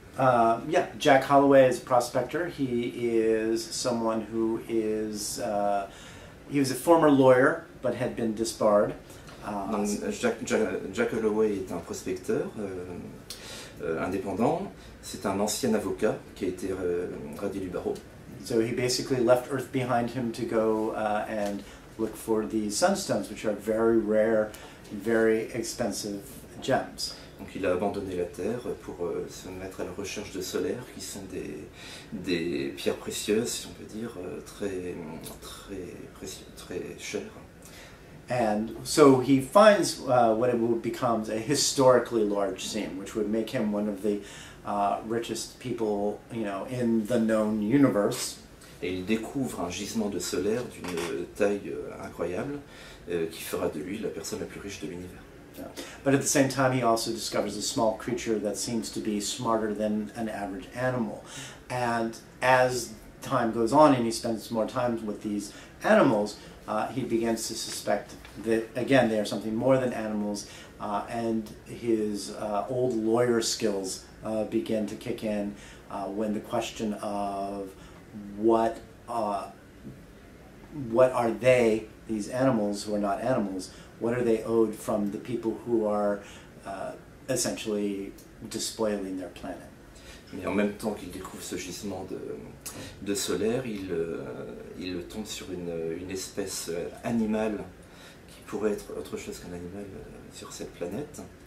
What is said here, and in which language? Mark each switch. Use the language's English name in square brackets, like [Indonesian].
[English] Yeah, Jack Holloway is a prospector. He is someone who is, he was a former lawyer, but had been disbarred. [French] Jack Holloway est un prospecteur indépendant. C'est un ancien avocat qui a été radié du barreau. [English] So he basically left Earth behind him to go and look for the sunstones, which are very rare, very expensive gems. [French] Donc il a abandonné la Terre pour se mettre à la recherche de solaires, qui sont des pierres précieuses, si on peut dire, très précieuses, très chères. [English] And so he finds what it becomes a historically large seam, which would make him one of the richest people, in the known universe. [French] Et il découvre un gisement de solaire d'une taille incroyable qui fera de lui la personne la plus riche de l'univers. [English] Yeah. But at the same time, he also discovers a small creature that seems to be smarter than an average animal. And as time goes on and he spends more time with these animals, he begins to suspect that, again, they are something more than animals, and his old lawyer skills begin to kick in when the question of what are they, these animals who are not animals, what are they owed from the people who are essentially despoiling their planet? [French] Mais en même temps qu'il découvre ce gisement de solaire, il tombe sur une espèce animale qui pourrait être autre chose qu'un animal sur cette planète.